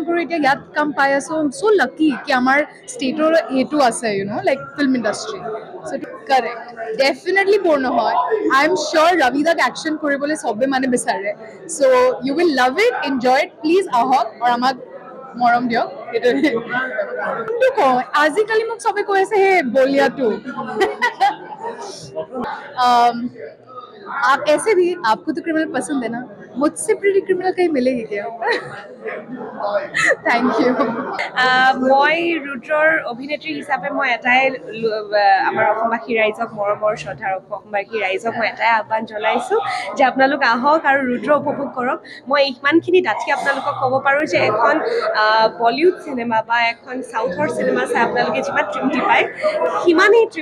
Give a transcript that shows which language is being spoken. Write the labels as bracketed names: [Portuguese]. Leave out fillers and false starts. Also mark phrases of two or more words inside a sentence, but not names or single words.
[Assamese] কৰোঁ এতিয়া ইয়াত কাম পাই আছোঁ [English] so lucky [Assamese] কি আমাৰ ষ্টেটৰ সেইটো আছে [English] like film industry [Assamese] চ' [English] correct definitely [Assamese] বৰ নহয় [English] I am sure [Assamese] ৰবিদাক একশ্যন কৰিবলৈ চবে মানে বিচাৰে [English] so you will love it enjoy it please [Assamese] আহক আৰু আমাক মৰম দিয়ক কিন্তু কওঁ আজিকালি মোক চবে কৈ আছে সেই বলিয়াটো [Hindi] आप ऐसे भी आपको तो क्रिमिनल पसंद है ना मुझसे [English] pretty criminal [Hindi] कहीं मिलेगी क्या [English] thank you [Assamese] মই ৰুদ্ৰৰ অভিনেত্ৰী হিচাপে মই এটাই আমাৰ অসমবাসী ৰাইজক মৰমৰ শ্ৰদ্ধাৰ অসমবাসী ৰাইজক মই এটাই আহ্বান জনাইছোঁ যে আপোনালোক আহক আৰু ৰুদ্ৰ উপভোগ কৰক মই ইমানখিনি ডাঠি আপোনালোকক ক'ব পাৰোঁ যে এখন বলিউড চিনেমা বা এখন চাউথৰ চিনেমা চাই আপোনালোকে যিমান তৃপ্তি পায় সিমান